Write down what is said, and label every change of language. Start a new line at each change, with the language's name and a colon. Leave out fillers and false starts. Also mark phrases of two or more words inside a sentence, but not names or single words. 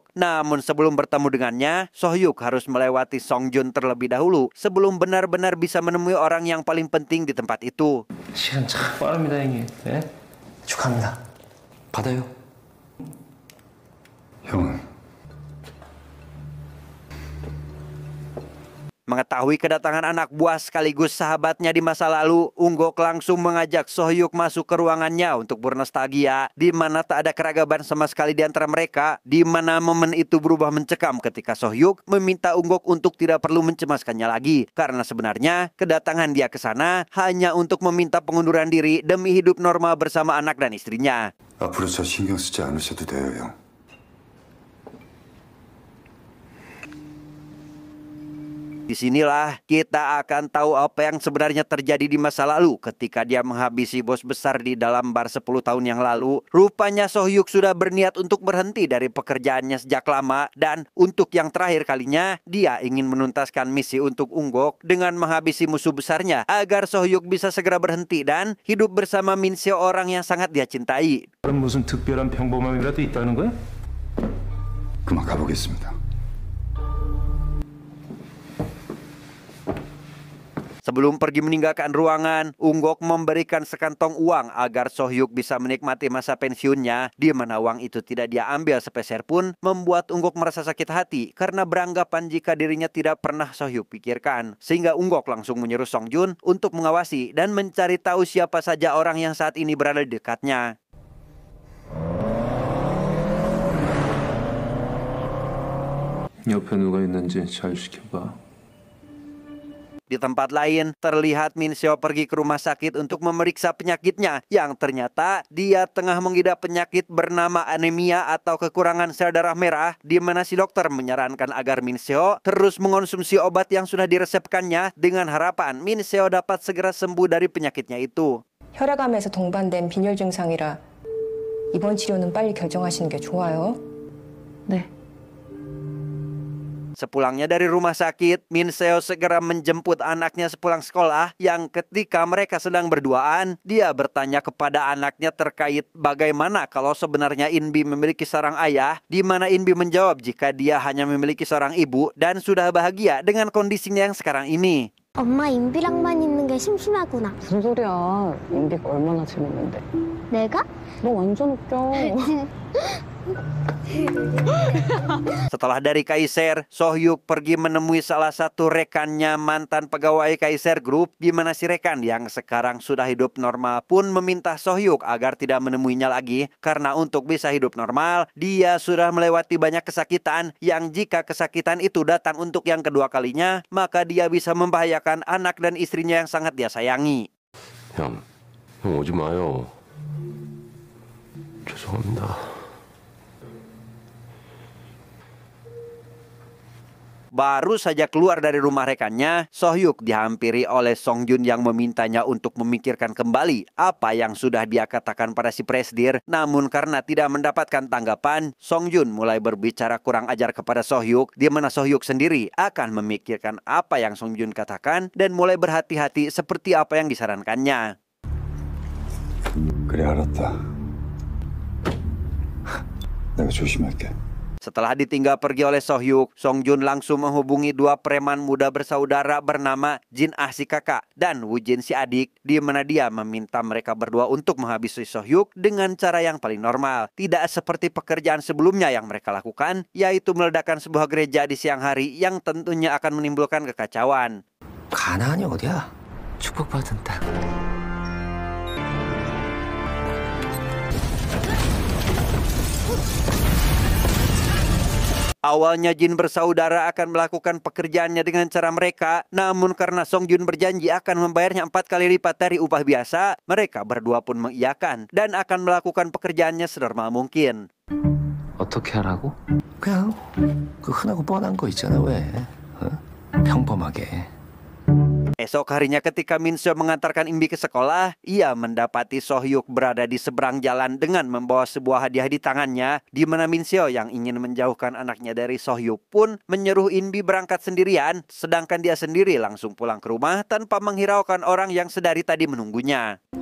Indonesian: Namun sebelum bertemu dengannya, Soo-hyuk harus melewati Song Jun terlebih dahulu sebelum benar-benar bisa menemui orang yang paling penting di tempat itu.
Korean: 시간 참 빠릅니다, 형님. 네? 축하합니다. 받아요. 형은
Indonesian: Mengetahui kedatangan anak buah sekaligus sahabatnya di masa lalu, Unggok langsung mengajak Soo-hyuk masuk ke ruangannya untuk bernostalgia, di mana tak ada keragaman sama sekali di antara mereka, di mana momen itu berubah mencekam ketika Soo-hyuk meminta Unggok untuk tidak perlu mencemaskannya lagi, karena sebenarnya kedatangan dia ke sana hanya untuk meminta pengunduran diri demi hidup normal bersama anak dan istrinya.
Korean: 앞으로 저 신경 쓰지 않으셔도 돼요, 형.
Indonesian: Disinilah kita akan tahu apa yang sebenarnya terjadi di masa lalu ketika dia menghabisi bos besar di dalam bar 10 tahun yang lalu. Rupanya Soo-hyuk sudah berniat untuk berhenti dari pekerjaannya sejak lama, dan untuk yang terakhir kalinya dia ingin menuntaskan misi untuk Unggok dengan menghabisi musuh besarnya agar Soo-hyuk bisa segera berhenti dan hidup bersama Min Seo, orang yang sangat dia cintai.
Korean: 무슨 특별한 평범함이라도 있다는 거야? 그만 가보겠습니다.
Indonesian: Sebelum pergi meninggalkan ruangan, Unggok memberikan sekantong uang agar Soo-hyuk bisa menikmati masa pensiunnya, di mana uang itu tidak dia ambil sepeser pun, membuat Unggok merasa sakit hati karena beranggapan jika dirinya tidak pernah Soo-hyuk pikirkan. Sehingga Unggok langsung menyuruh Song Jun untuk mengawasi dan mencari tahu siapa saja orang yang saat ini berada di dekatnya.
Korean: 옆에 누가 있는지 잘 지켜봐.
Indonesian: Di tempat lain, terlihat Min Seo pergi ke rumah sakit untuk memeriksa penyakitnya yang ternyata dia tengah mengidap penyakit bernama anemia atau kekurangan sel darah merah, di mana si dokter menyarankan agar Min Seo terus mengonsumsi obat yang sudah diresepkannya dengan harapan Min Seo dapat segera sembuh dari penyakitnya itu.
Korean: 혈액암에서 동반된 빈혈 증상이라 이번 치료는 빨리 결정하시는 게 좋아요. 네.
Indonesian: Sepulangnya dari rumah sakit, Min Seo segera menjemput anaknya sepulang sekolah yang ketika mereka sedang berduaan, dia bertanya kepada anaknya terkait bagaimana kalau sebenarnya Inbi memiliki seorang ayah, di mana Inbi menjawab jika dia hanya memiliki seorang ibu dan sudah bahagia dengan kondisinya yang sekarang ini.
Korean: 엄마 인비랑만 있는 게 심심하구나. 무슨 소리야. 인비가 얼마나 재밌는데. 내가? 너 완전 웃겨.
Indonesian: Setelah dari Kaiser, Sohyuk pergi menemui salah satu rekannya mantan pegawai Kaiser Group, di mana si rekan yang sekarang sudah hidup normal pun meminta Sohyuk agar tidak menemuinya lagi karena untuk bisa hidup normal, dia sudah melewati banyak kesakitan yang jika kesakitan itu datang untuk yang kedua kalinya, maka dia bisa membahayakan anak dan istrinya yang sangat dia sayangi.
Korean: 형 오지 마요. 죄송합니다.
Indonesian: Baru saja keluar dari rumah rekannya, Sohyuk dihampiri oleh Songjun yang memintanya untuk memikirkan kembali apa yang sudah dia katakan pada si Presdir. Namun karena tidak mendapatkan tanggapan, Songjun mulai berbicara kurang ajar kepada Sohyuk, di mana Sohyuk sendiri akan memikirkan apa yang Songjun katakan dan mulai berhati-hati seperti apa yang disarankannya.
Korean: 그래, 알았다. 내가 조심할게.
Indonesian: Setelah ditinggal pergi oleh Sohyuk, Songjun langsung menghubungi dua preman muda bersaudara bernama Jin Ah si kakak dan Woo Jin si adik, di mana dia meminta mereka berdua untuk menghabisi Sohyuk dengan cara yang paling normal. Tidak seperti pekerjaan sebelumnya yang mereka lakukan, yaitu meledakkan sebuah gereja di siang hari yang tentunya akan menimbulkan kekacauan.
Korean: 가나안이 어디야? 축복받은 땅.
Indonesian: Awalnya Jin bersaudara akan melakukan pekerjaannya dengan cara mereka, namun karena Songjun berjanji akan membayarnya 4 kali lipat dari upah biasa, mereka berdua pun mengiyakan dan akan melakukan pekerjaannya senormal mungkin.
Korean: 어떻게 하라고? 그냥 그 흔하고 뻔한 거 있잖아 왜? 평범하게.
Indonesian: Esok harinya ketika Min Seo mengantarkan Inbi ke sekolah, ia mendapati Sohyuk berada di seberang jalan dengan membawa sebuah hadiah di tangannya, di mana Min Seo yang ingin menjauhkan anaknya dari Sohyuk pun menyuruh Inbi berangkat sendirian, sedangkan dia sendiri langsung pulang ke rumah tanpa menghiraukan orang yang sedari tadi menunggunya.